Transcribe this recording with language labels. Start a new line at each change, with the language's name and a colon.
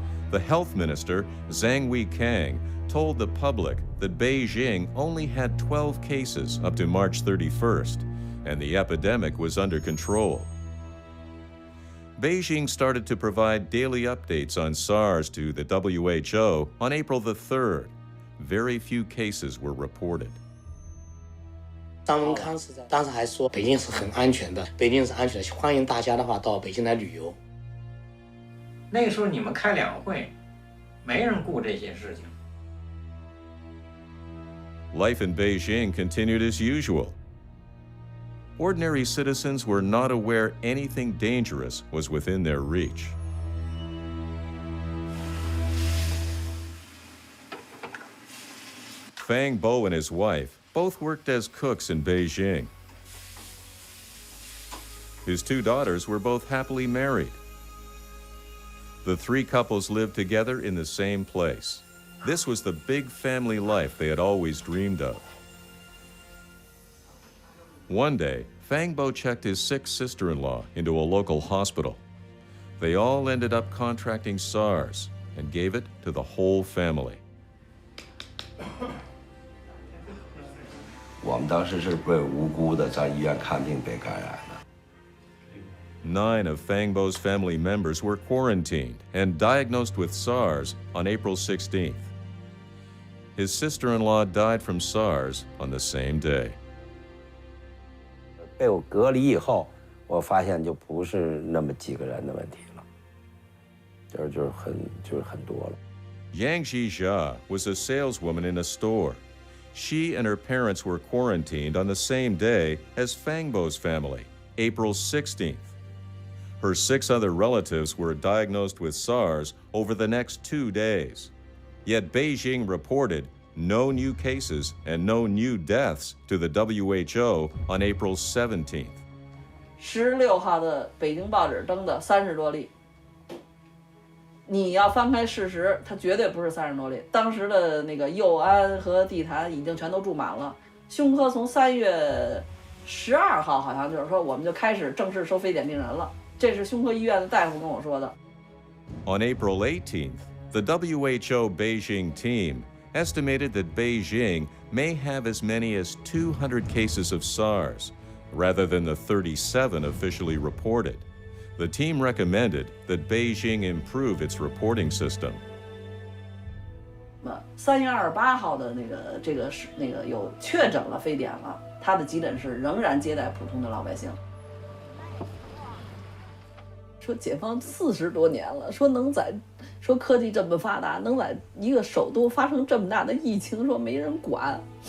English: The health minister, Zhang Weikang, told the public that Beijing only had 12 cases up to March 31st, and the epidemic was under control. Beijing started to provide daily updates on SARS to the WHO on April the 3rd. Very few cases were reported.
Chinese: 张文康是在当时还说北京是很安全的，北京是安全的，欢迎大家的话到北京来旅游。那个时候你们开两会，没人顾这些事情。
English: Life in Beijing continued as usual. Ordinary citizens were not aware anything dangerous was within their reach. Fang Bo and his wife both worked as cooks in Beijing. His 2 daughters were both happily married. The 3 couples lived together in the same place. This was the big family life they had always dreamed of. One day, Fang Bo checked his sick sister-in-law into a local hospital. They all ended up contracting SARS and gave it to the whole family.
Chinese: 我们当时是被无辜的在医院看病被感染的。
English: 9 of Fang Bo's family members were quarantined and diagnosed with SARS on April 16th. His sister-in-law died from SARS on the same day.
Chinese: 被我隔离以后，我发现就不是那么几个人的问题了，就是很多了。
English: Yang Zhijia was a saleswoman in a store. She and her parents were quarantined on the same day as Fang Bo's family, April 16th. Her 6 other relatives were diagnosed with SARS over the next 2 days. Yet Beijing reported no new cases and no new deaths to the WHO on April 17th.
Chinese: 16号的北京报纸登的30多例，你要翻开事实，它绝对不是30多例。当时的那个佑安和地坛已经全都住满了。胸科从3月12号好像就是说我们就开始正式收非典病人了，这是胸科医院的大夫跟我说的。
English: On April 18th, the WHO Beijing team estimated that Beijing may have as many as 200 cases of SARS, rather than the 37 officially reported. The team recommended that Beijing improve its reporting system.
Chinese: 3月28号的这个有确诊了非典了，他的急诊室仍然接待普通的老百姓。说解放40多年了，说科技这么发达，能在一个首都发生这么大的疫情，说没人管。